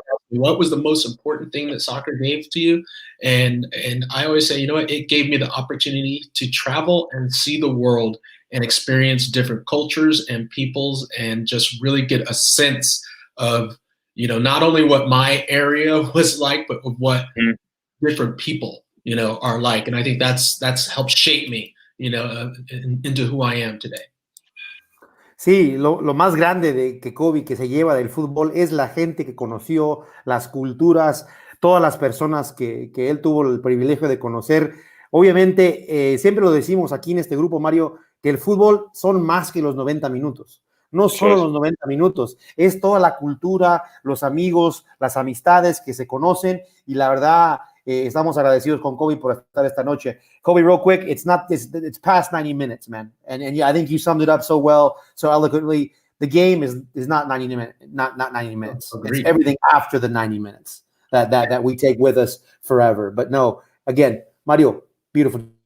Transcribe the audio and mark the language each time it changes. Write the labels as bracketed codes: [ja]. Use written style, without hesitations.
[en] what was the most important thing that soccer gave to you? And I always say, you know what, it gave me the opportunity to travel and see the world and experience different cultures and peoples and just really get a sense of, you know, not only what my area was like, but what different people, you know, are like. And I think that's helped shape me, you know, into who I am today. [es] Sí, lo más grande de que Cobi que se lleva del fútbol es la gente que conoció, las culturas, todas las personas que él tuvo el privilegio de conocer. Obviamente, siempre lo decimos aquí en este grupo, Mario, que el fútbol son más que los 90 minutos. No solo los 90 minutos, es toda la cultura, los amigos, las amistades que se conocen, y la verdad, estamos agradecidos con Cobi por estar esta noche. [en] Cobi, real quick, it's past 90 minutes, man. And yeah, I think you summed it up so well, so eloquently. The game is not 90 minutes, not 90 minutes. It's everything after the 90 minutes that we take with us forever. But no, again, Mario, beautiful.